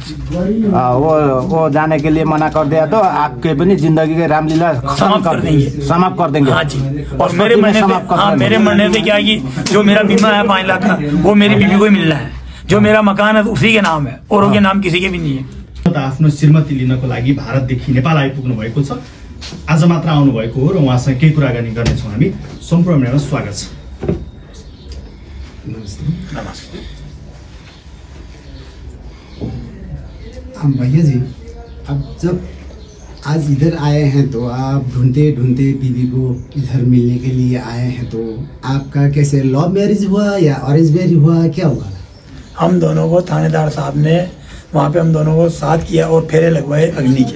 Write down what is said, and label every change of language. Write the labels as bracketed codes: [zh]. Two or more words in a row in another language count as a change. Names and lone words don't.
[hi] वो जाने के लिए मना कर दिया तो आपके भी जिंदगी के रामलीला समाप्त कर देंगे। हाँ जी। और मेरे मरने से क्या है कि जो मेरा बीमा है 5 लाख का, वो मेरी बीवी को ही मिलना है। जो मेरा मकान है उसी के नाम है, औरों के नाम किसी के भी नहीं है। [ne] आफ्नो श्रीमती लिनको लागि भारतदेखि नेपाल आइपुग्नु भएको छ। आज मात्र आउनु भएको हो र उहाँसँग केही कुराकानी गर्नेछौँ हामी। सम्पूर्ण मेरा स्वागत छ। नमस्ते। [hi] भैया जी, अब जब आज इधर आए हैं तो आप ढूंढते ढूंढते बीवी को इधर मिलने के लिए आए हैं, तो आपका कैसे [en] love marriage [hi] हुआ या [en] arrange marriage [hi] हुआ, क्या हुआ? हम दोनों को थानेदार साहब ने वहाँ पे हम दोनों को साथ किया और फेरे लगवाए अग्नि के।